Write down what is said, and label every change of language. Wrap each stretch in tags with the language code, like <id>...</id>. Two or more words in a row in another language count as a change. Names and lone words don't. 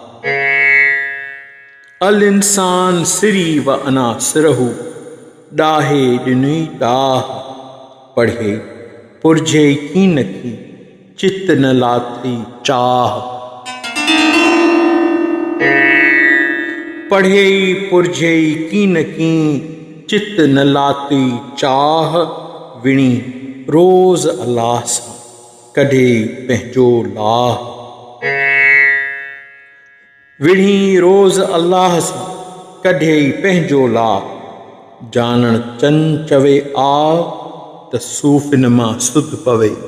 <ar>ال إنسان سري و أنا سره</ar> <sd>ॾाहे ॾिनुई ॾाह। पढ़े पुरझे कीन की चित न लाथई चाह। पढ़े पुरझे कीन की चित न लाथई चाह। विणी रोज़ अल्लाह सां कढे पंहिंजो लाह। विणी रोज़ अल्लाह सां कढे पंहिंजो लाह। जानण चन चवे आ त सूफ़िन मां सुध पवे।</sd>